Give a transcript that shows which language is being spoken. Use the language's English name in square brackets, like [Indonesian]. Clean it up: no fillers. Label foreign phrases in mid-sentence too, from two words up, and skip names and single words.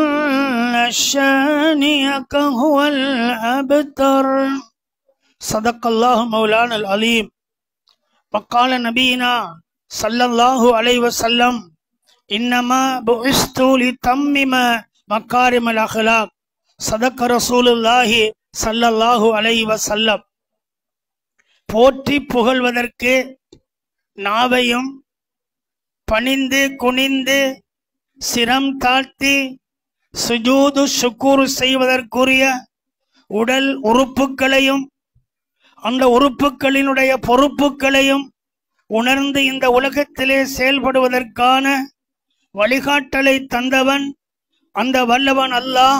[Arabic] شانئك هو الأبتر صدق الله مولانا العليم وقال نبينا صلى الله عليه وسلم إنما بعثت لتمم مكارم الأخلاق صدق رسول الله صلى الله عليه وسلم [Tamil] போற்றி புகழ்வதற்கு நாவையும் பணிந்து குனிந்து சிரம் தாழ்த்தி [Arabic] سجود شكر [Tamil] செய்வதற்குரிய உடல் உறுப்புகளையும் அந்த உறுப்புகளினுடைய பொறுப்புகளையும் உணர்ந்து இந்த உலகத்திலே செயல்படுவதற்கான வழிகாட்டலை தந்தவன் அந்த வல்லவன் அல்லாஹ்.